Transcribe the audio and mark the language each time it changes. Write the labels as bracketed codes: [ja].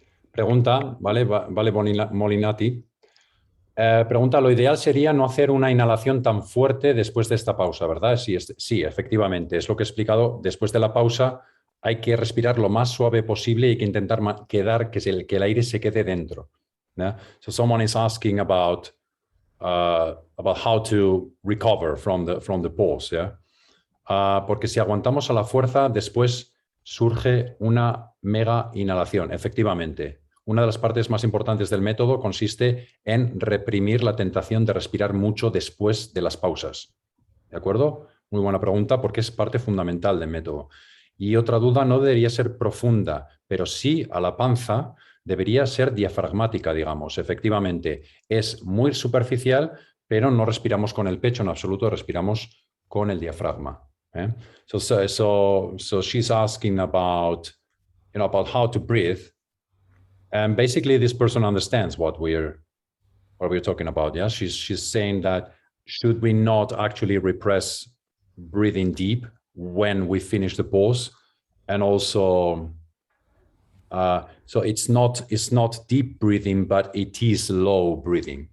[es] Pregunta, Vale Molinati. Pregunta, lo ideal sería no hacer una inhalación tan fuerte después de esta pausa, ¿verdad? Sí, efectivamente. Es lo que he explicado. Después de la pausa hay que respirar lo más suave posible y hay que intentar que el aire se quede dentro. ¿No? [en] So someone is asking about how to recover from the pause, ¿yeah? [es] Porque si aguantamos a la fuerza, después surge una mega inhalación, efectivamente. Una de las partes más importantes del método consiste en reprimir la tentación de respirar mucho después de las pausas. ¿De acuerdo? Muy buena pregunta porque es parte fundamental del método. Y otra duda, no debería ser profunda, pero sí a la panza debería ser diafragmática, digamos. Efectivamente, es muy superficial, pero no respiramos con el pecho en absoluto, respiramos con el diafragma. [en] So she's asking about, about how to breathe. And basically this person understands what we're talking about. Yeah, she's saying that should we not actually repress breathing deep when we finish the pause, and also so it's not deep breathing, but it is low breathing.